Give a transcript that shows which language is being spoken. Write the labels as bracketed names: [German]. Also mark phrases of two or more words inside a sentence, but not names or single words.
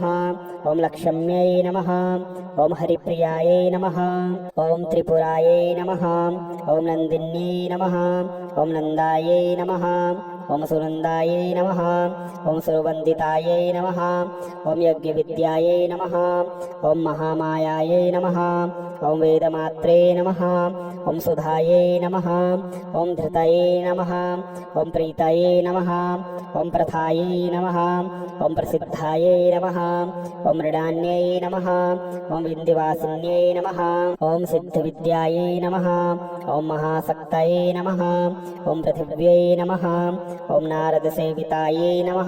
[Sanskrit] ఓం లక్ష్మ్యై నమః. ఓం హరిప్రియాయై నమః. ఓం త్రిపురాయై నమః. ఓం నందిన్యై నమః. ఓం నందాయై నమః. ఓం సునందాయై నమః. ఓం సురవందితాయై నమః. ఓం యజ్ఞవిద్యాయై నమః. ఓం మహామాయాయై నమః. ॐ वेदमात्रे नमः ॐ सुधायै नमः ॐ धृतये नमः ॐ प्रीतये नमः ॐ प्रथायै नमः ॐ प्रसिद्धायै नमः ॐ मृडान्यै नमः ॐ विन्ध्यवासिन्यै नमः ॐ सिद्धविद्यायै नमः ॐ महाशक्तये नमः ॐ पृथिव्यै नमः ॐ नारदसेवितायै नमः